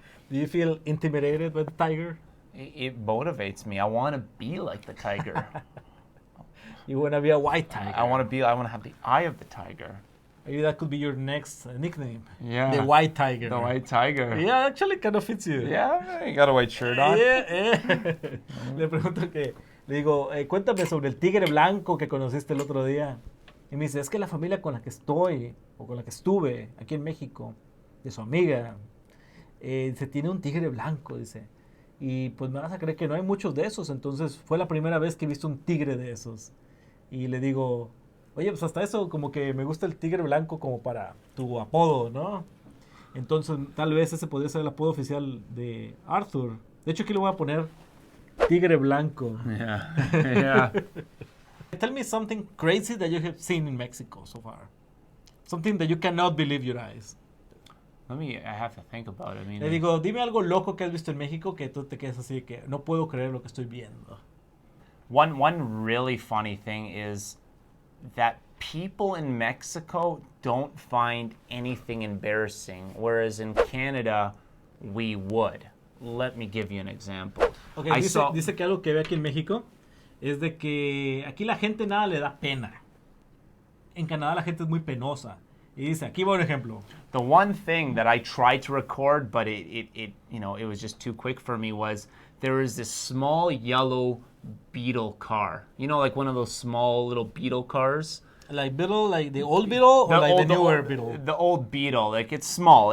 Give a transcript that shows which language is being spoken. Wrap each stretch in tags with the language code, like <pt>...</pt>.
<en>Do you feel intimidated by the tiger? It motivates me. I want to be like the tiger. You want to be a white tiger. I want to have the eye of the tiger. Maybe that could be your next nickname. Yeah. The White Tiger. The white tiger. Yeah, actually kind of fits you. Yeah, you got a white shirt on.</en> <es>Le pregunto le digo, cuéntame sobre el tigre blanco que conociste el otro día. Y me dice, es que la familia con la que estoy, o con la que estuve aquí en México, de su amiga, se tiene un tigre blanco, dice. Y pues me vas a creer que no hay muchos de esos, entonces fue la primera vez que he visto un tigre de esos. Y le digo, oye, pues hasta eso como que me gusta el tigre blanco como para tu apodo, ¿no? Entonces tal vez ese podría ser el apodo oficial de Arthur. De hecho aquí le voy a poner tigre blanco.</es> <en>Yeah. Yeah. Tell me something crazy that you have seen in Mexico so far. Something that you cannot believe your eyes. I have to think about it. I mean,</en> <es>Le digo, dime algo loco que has visto en México que tú te quedes así de que no puedo creer lo que estoy viendo.</es> <en>one really funny thing is that people in Mexico don't find anything embarrassing, whereas in Canada, we would. Let me give you an example.</en> <es>Okay, dice que algo que ve aquí en México es de que aquí la gente nada le da pena. En Canadá la gente es muy penosa. Y dice, aquí va un ejemplo.</es> <en>The one thing that I tried to record, but it was just too quick for me, was there was this small yellow Beetle car. You know, like one of those small little Beetle cars. Like Beetle, like the old Beetle, or like the newer Beetle? The old Beetle. Like it's small.</en>